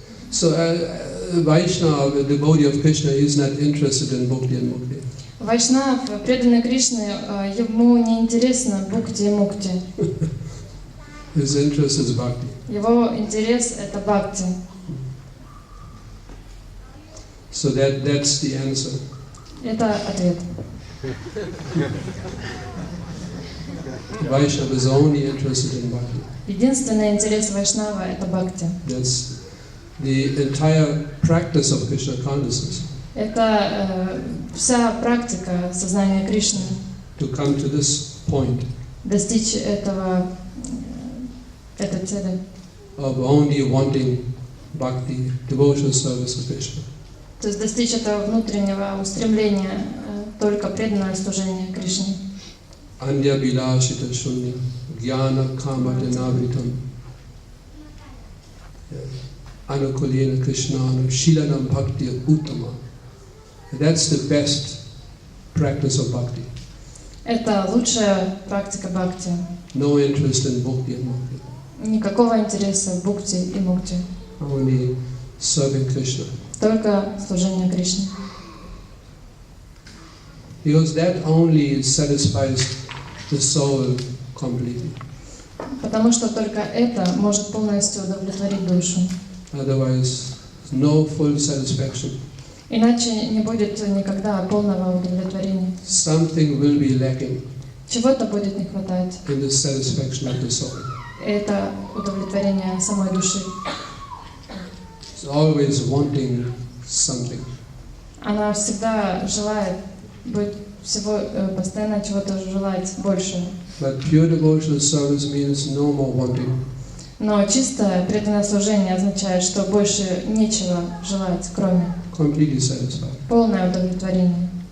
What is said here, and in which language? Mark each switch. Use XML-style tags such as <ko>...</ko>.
<en>So, Vaishnava, the devotee of Krishna, is not interested in bhakti and mukti.</en> <ru>Вайшнав, преданный Кришне, ему не интересно бхакти и мукти.</ru> <en>His interest is bhakti.</en> <ru>Его интерес это бхакти.</ru> <en>So that's the answer.</en> <ru>Это ответ.</ru> <en>Vaishnava is only interested in bhakti.</en> <ru>Единственный интерес Вайшнава — это бхакти.</ru> <en>That's the entire practice of Krishna consciousness.</en> <ru>Это вся практика сознания Кришны.</ru> <en>To come to this point</en> <ru>Достичь этой цели.</ru> <en>of only wanting bhakti, devotional service of Krishna.</en> <ru>То есть достичь этого внутреннего устремления только преданное служение Кришне.</ru> <sa>Anya vilashita shunya, jnana kamadinavritam, anukulena krishnanu, shilanam bhakti uttama.</sa> <en>That's the best practice of bhakti.</en> <ru>Это лучшая практика бхакти.</ru> <en>No interest in bhakti and mukti.</en> <ru>Никакого интереса в бхукти и мукти.</ru> <en>Only serving Krishna.</en> <ru>Только служение Кришне.</ru> <en>Because that only satisfies the soul completely.</en> <ru>Потому что только это может полностью удовлетворить душу.</ru> <en>Otherwise, no full satisfaction.</en> <ru>Иначе не будет никогда полного удовлетворения.</ru> <en>Something will be lacking</en> <ru>Чего-то будет не хватать.</ru> <en>in the satisfaction of the soul.</en> <ru>Это удовлетворение самой души.</ru> <en>It's always wanting something.</en> <ru>Она всегда желает быть постоянно чего-то желать больше.</ru> <en>But pure devotional service means no more wanting.</en> <ru>Но чистое преданное служение означает, что больше нечего желать, кроме</ru> <en>Completely satisfied.</en> <ru>полное удовлетворение.</ru>